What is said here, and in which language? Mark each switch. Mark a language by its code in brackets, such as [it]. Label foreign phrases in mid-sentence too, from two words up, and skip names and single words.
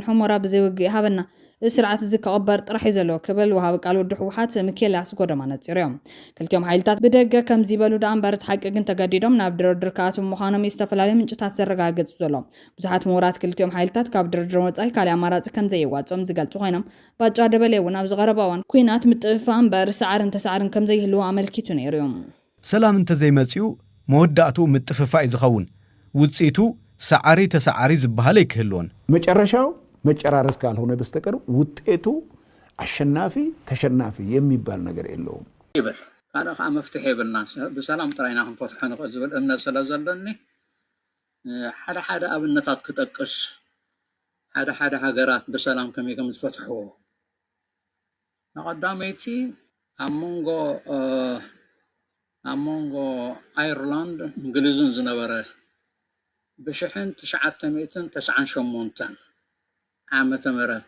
[ti] ሕሞራ ብዘይውግእ ሃበና ስርዓት እዚ ከቐበር ጥራሕ እዩ ዘሎ ክብል ወሃቢ ቃል ወዲ ሕወሓት ሚኬልያስ ጎደማ ነፂሩ እዮም ክልቲኦም ሓይልታት ብደገ ከም ዝበሉ ዳ እምበር እቲ ሓቂ ግን ተገዲዶም ናብ ድርድር ካኣትዉ ምዃኖም ዝተፈላለዩ ምንጭታት ዘረጋግጹ ዘሎ ብዙሓት ምሁራት ክልቲኦም ሓይልታት ካብ ድርድር ወጻኢ ካሊእ ኣማራፂ ከም ዘይዋጾም ዝገልጹ ኮይኖም ባጫ ደበሌ እውን ኣብ ዝቐረበ እዋን ኩናት ምጥፍፋእ እምበር ሰዓርን ተሰዓርን ከም ዘይህልዎ ኣመልኪቱ ነይሩ እዮም ሰላም እንተዘይመጽኡ መወዳእቱ ምጥፍፋእ እዩ ዝኸውን ውጽኢቱ ሰዓሪ ተሰዓሪ ዝበሃል ይክህልዎን [am] መጨረሻው መጨራረስ ካልሆነ በስተቀር ውጤቱ አሸናፊ ተሸናፊ የሚባል ነገር የለውም [ti] ይበል ካለኻ መፍትሄ ይብልና በሰላም ጥራይና ክንፈትሖ ንኽእል ዝብል እምነት ስለዘለኒ ሓደ ኣብነታት ክጠቅስ ሓደ ሃገራት በሰላም ከመይ ከም ዝፈትሕዎ ንቐዳመይቲ ኣብ ሞንጎ ኣየርላንድ እንግሊዝን ዝነበረ ብ1998 ዓመተ ምህረት